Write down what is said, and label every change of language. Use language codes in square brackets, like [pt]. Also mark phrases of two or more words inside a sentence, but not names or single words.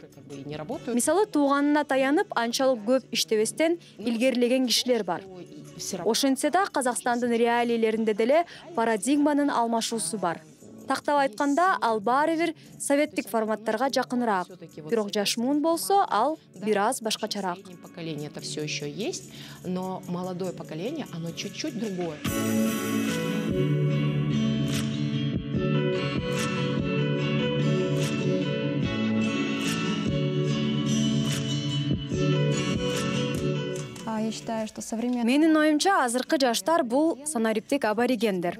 [ky] Мисалы, тууганына таянып, анчалык көп иштебестен илгерилеген кишилер бар. Ошентсе да Казакстандын реалийлеринде деле парадигманын алмашуусу бар. Тактап айтканда, ал баары бир советтик форматтарга жакыныраак. Бирок жаш муун болсо, ал бир аз башкачараак. [ru] Поколение это все еще есть, но молодое поколение, оно чуть-чуть другое. [ky] Менин оюмча, азыркы жаштар бул санариптик аборигендер.